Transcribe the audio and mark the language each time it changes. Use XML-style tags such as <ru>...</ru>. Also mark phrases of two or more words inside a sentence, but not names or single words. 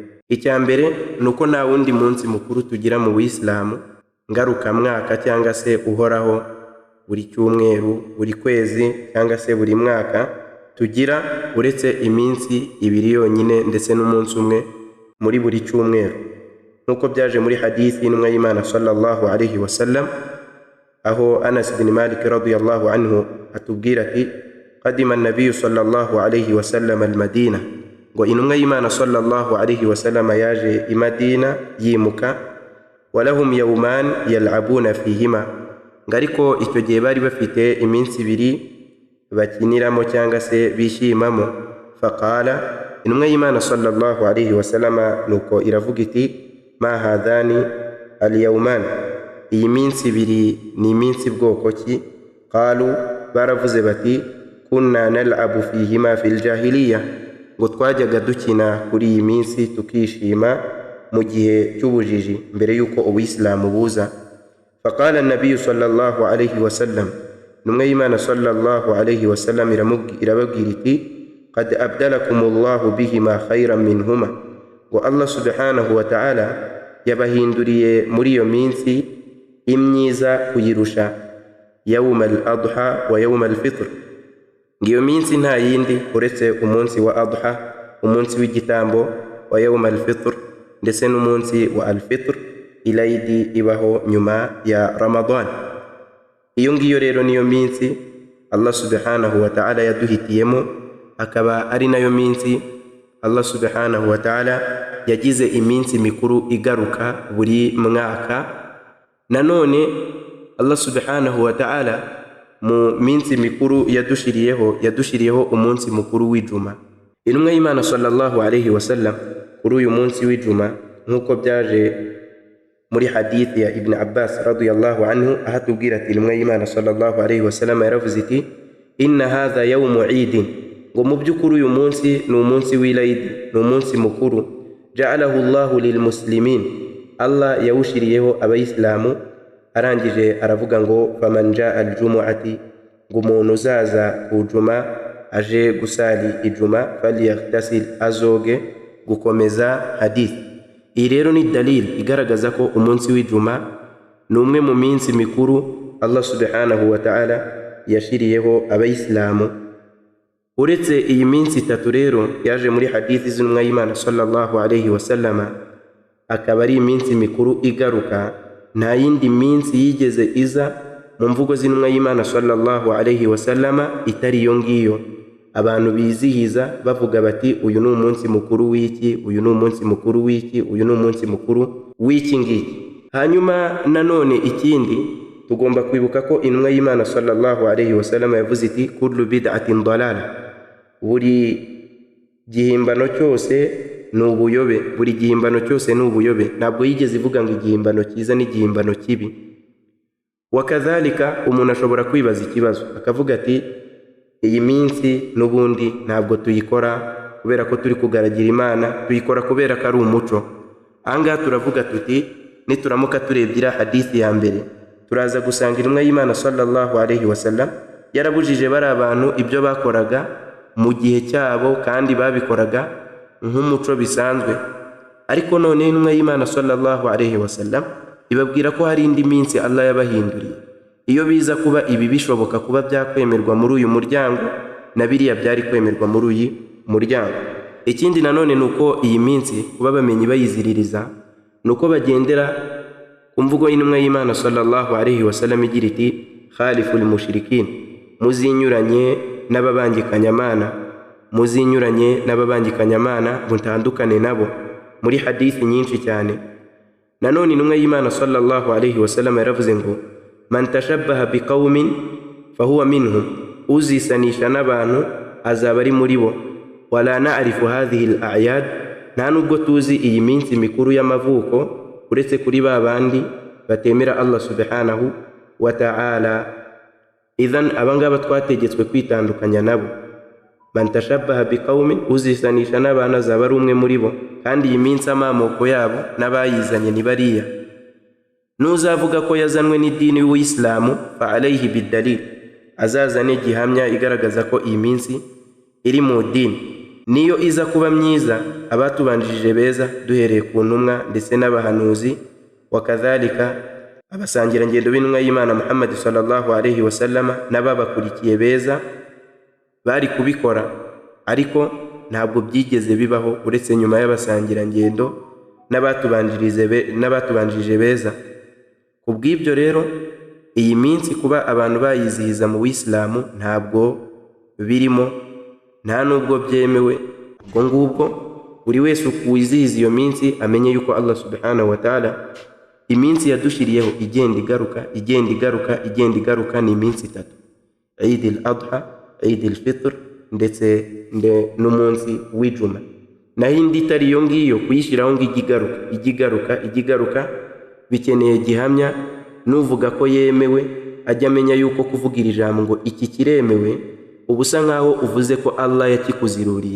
<rw>Icya mbere nuko nta wundi munsi mukuru tugira mu Buislamu ngaruka mwaka cyangwa se uhoraho buri cyumweru, buri kwezi cyangwa se buri mwaka tugira, uretse iminsi ibiri yonyine ndetse n'umunsi umwe muri buri cyumweru, nuko byaje muri hadithi y'intumwa y'Imana</rw> <ar>صلى الله عليه وسلم,</ar> <rw>aho Anas bin Malik</rw> <ar>رضي الله عنه</ar> <rw>atubwira ati:</rw> <ar>قدم النبي صلى الله عليه وسلم المدينة,</ar> <rw>ngo intumwa y'Imana</rw> <ar>صلى الله عليه وسلم</ar> <rw>yaje i Madina yimuka,</rw> <ar>ولهم يومان يلعبون فيهما,</ar> <rw>ngariko icyo gihe bari bafite iminsi ibiri bakiniramo cyangwa se bishimamo. Faqala, intumwa y'Imana</rw> <ar>صلى الله عليه وسلم</ar> <rw>nuko iravuga iti:</rw> <ar>ما هذان اليومان,</ar> <rw>iyi minsi ibiri ni iminsi bwoko ki? Qalu, baravuze bati:</rw> <ar>كنا نلعب فيهما في الجاهلية,</ar> <rw>ngo twajyaga dukina kuri iyi minsi tukishima mu gihe cy'ubujiji mbere yuko Ubuislamu buza.</rw> <ar>فقال النبي صلى الله عليه وسلم,</ar> <rw>intumwa y'Imana</rw> <ar>صلى الله عليه وسلم</ar> <rw>irababwira iti:</rw> <ar>قد أبدلكم الله بهما خيرا منهما,</ar> <rw>ngo</rw> <ar>الله سبحانه وتعالى</ar> <rw>yabahinduriye muri iyo minsi imyiza kuyirusha,</rw> <ar>يوم الأضحى ويوم الفطر.</ar> <rw>Ngiyo minsi nta yindi uretse umunsi wa adha, umunsi w'igitambo,</rw> <ar>ويوم الفطر,</ar> <rw>ndetse n'umunsi wa al-fitr, ilayidi ibaho nyuma ya Ramadan. Iyo ngiyo rero niyo minsi</rw> <ar>الله سبحانه وتعالى</ar> <rw>yaduhitiyemo, akaba ari nayo minsi</rw> <ar>الله سبحانه وتعالى</ar> <rw>yagize iminsi mikuru igaruka buri mwaka. Nanone</rw> <ar>الله سبحانه وتعالى</ar> <rw>mu minsi mikuru yadushiriyeho umunsi mukuru w'ijuma. Intumwa y'Imana</rw> <ar>صلى الله عليه وسلم</ar> <rw>kuri uyu munsi w'ijuma, nk'uko byaje muri hadithi ya Ibn Abbas</rw> <ar>رضي الله عنه,</ar> <rw>ahatubwira ati intumwa y'Imana</rw> <ar>صلى الله عليه وسلم</ar> <rw>yaravuze iti:</rw> <ar>إن هذا يوم عيد,</ar> <rw>ngo mu by'ukuri uyu munsi ni umunsi w'Eid, ni umunsi mukuru.</rw> <ar>جعله الله للمسلمين, Allah yawushiriyeho abayisilamu.</ar> <rw>Arangije aravuga ngo</rw> <ar>فمن جاء الجمعة,</ar> <rw>ngo umuntu uzaza ku juma aje gusali ijuma, falyaghtasil, azoge. Gukomeza hadith. Iyi rero ni dalil igaragaza ko umunsi w'ijuma ni umwe mu minsi mikuru</rw> <ar>الله سبحانه وتعالى</ar> <rw>yashiriyeho abayisilamu. Uretse iyi minsi itatu rero yaje muri hadithi z'intumwa y'Imana</rw> <ar>صلى الله عليه وسلم,</ar> <rw>akaba ari iminsi mikuru igaruka, nta yindi minsi yigeze iza mu mvugo z'intumwa y'Imana</rw> <ar>صلى الله عليه وسلم</ar> <rw>itari iyo ngiyo abantu bizihiza bavuga bati: uyu ni umunsi mukuru w'iki, uyu ni umunsi mukuru w'iki, uyu ni umunsi mukuru w'iki ngiki. Hanyuma nanone ikindi tugomba kwibuka ko intumwa y'Imana</rw> <ar>صلى الله عليه وسلم</ar> <rw>yavuze iti:</rw> <ar>كل بدعة ضلالة,</ar> <rw>buri gihimbano cyose ni ubuyobe, buri gihimbano cyose ni ubuyobe. Ntabwo yigeze ivuga ngo igihimbano cyiza n'igihimbano kibi. Wakadhalika, umuntu ashobora kwibaza ikibazo akavuga ati: iyi minsi n'ubundi ntabwo tuyikora kubera ko turi kugaragira Imana, tuyikora kubera ko ari umuco. Ahangaha turavuga tuti, nituramuka turebye hadithi ya mbere, turaza gusanga intumwa y'Imana</rw> <ar>صلى الله عليه وسلم</ar> <rw>yarabujije bari abantu ibyo bakoraga mu gihe cyabo, kandi babikoraga nk'umuco bisanzwe. Ariko none intumwa y'Imana</rw> <ar>صلى الله عليه وسلم</ar> <rw>ibabwira ko hari indi minsi Allah yabahinduriye. Iyo biza kuba ibi bishoboka kuba byakwemerwa muri uyu muryango, na biriya byari kwemerwa muri uyu muryango. Ikindi nanone nuko iyi minsi kuba bamenyi bayiziririza, nuko bagendera ku mvugo y'intumwa y'Imana</rw> <ar>صلى الله عليه وسلم</ar> <rw>igira iti</rw> <ar>خالفوا المشركين,</ar> <rw>muzinyuranye n'ababangikanyamana, muzinyuranye n'ababangikanyamana mutandukane nabo, muri hadithi nyinshi cyane. Nanone intumwa y'Imana</rw> <ar>صلى الله عليه وسلم</ar> <rw>yaravuze ngo</rw> <ar>من تشبه بقوم فهو منهم,</ar> <rw>uzisanisha n'abantu azaba ari muri bo.</rw> <ar>ولا نعرف هذه الأعياد,</ar> <rw>nta nubwo tuzi iyi minsi mikuru y'amavuko uretse kuri ba bandi batemera</rw> <ar>الله سبحانه وتعالى.</ar> <rw>Idhan abangaba twategetswe kwitandukanya nabo.</rw> <ar>من تشبه بقوم,</ar> <rw>uzisanisha n'abantu azaba ari umwe muri bo, kandi iyi minsi amamoko yabo n'abayizanye ni bariya. Nuzavuga ko yazanwe n'idini y'Uislamu</rw> <ar>فعليه بالدليل,</ar> <rw>azazane gihamya igaragaza ko iyi minsi iri mu dini. Niyo iza kuba myiza, abatubanjije beza duhereye ku ntumwa ndetse n'abahanuzi, wakadhalika abasangira ngendo b'intumwa y'Imana Muhammad</rw> <ar>صلى الله عليه وسلم</ar> <rw>n'ababakurikiye beza bari kubikora, ariko ntabwo byigeze bibaho uretse nyuma y'abasangira ngendo n'abatubanjije beza. Kubw'ibyo rero iyi minsi kuba abantu bayizihiza mu Islamu ntabwo birimo, nta nubwo byemewe. Ubwo ngubwo buri wese ukwizihiza iyo minsi amenye yuko</rw> <ar>الله سبحانه وتعالى</ar> <rw>iminsi yadushiriyeho igenda igaruka ni iminsi 3: Eid al-Adha, Eid al-Fitr ndetse n'umunsi w'Ijuma. Naho indi itari iyo ngiyo kuyishyiraho ngo igigaruka bikeneye gihamya. Nuvuga ko yemewe ajya amenya yuko kuvugira ijambo ngo iki kiremewe ubusa nkaho uvuze ko Allah yakikuziruriye.</rw>